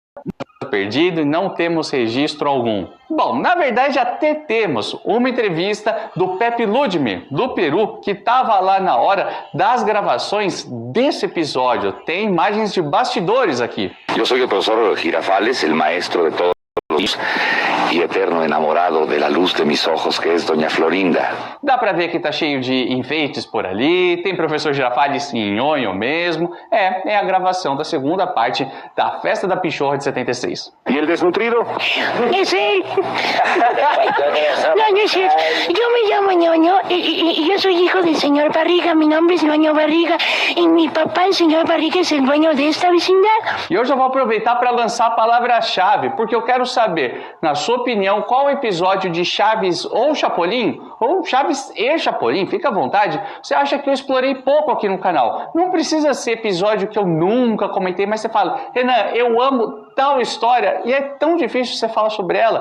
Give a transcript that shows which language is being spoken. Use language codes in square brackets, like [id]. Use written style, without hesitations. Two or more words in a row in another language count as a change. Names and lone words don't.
[pt] perdido e não temos registro algum. Bom, na verdade até temos uma entrevista do Pepe Ludmir, do Peru, que estava lá na hora das gravações desse episódio. Tem imagens de bastidores aqui. Eu sou o professor Girafales, o [es] maestro de todos los [pt] e eterno [es] enamorado de la luz de mis ojos, [pt] que é Doña Florinda. Dá pra ver que tá cheio de enfeites por ali, tem professor Girafales em nhonho mesmo. É a gravação da segunda parte da Festa da Pichorra de 76. [es] E el desnutrido? Es él. No, es él. Yo me llamo Ñoño y yo soy hijo del señor Barriga. Mi nombre es Ñoño Barriga y mi papá, el señor Barriga, es el dueño de esta vecindad. [pt] E eu já vou aproveitar para lançar a palavra-chave, porque eu quero saber, na sua opinião, qual episódio de Chaves ou Chapolin, ou Chaves e Chapolin, fica à vontade, você acha que eu explorei pouco aqui no canal. Não precisa ser episódio que eu nunca comentei, mas você fala, Renan, eu amo tal história e é tão difícil você falar sobre ela.